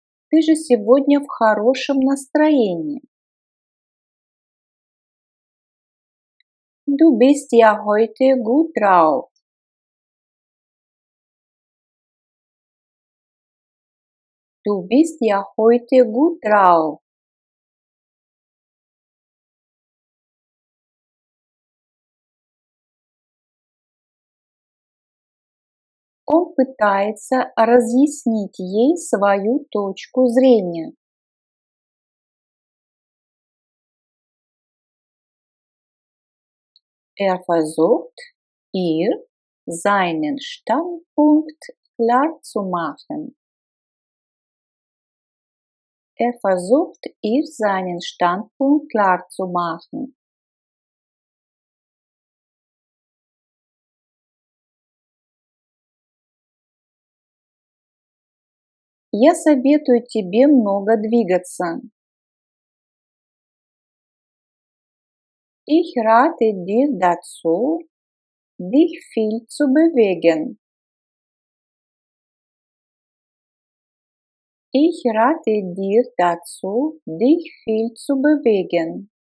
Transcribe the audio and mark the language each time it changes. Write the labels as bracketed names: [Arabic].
[Russian] Ты же сегодня в хорошем настроении. [German] Du bist ja heute gut drauf. Du bist ja heute gut drauf. [Russian] Он пытается разъяснить ей свою точку зрения. [German] Er versucht, ihr seinen Standpunkt klarzumachen. Er versucht, ihr seinen Standpunkt klarzumachen. [Russian] Я советую тебе много двигаться. [German] Ich rate dir dazu, dich viel zu bewegen. Ich rate dir dazu, dich viel zu bewegen.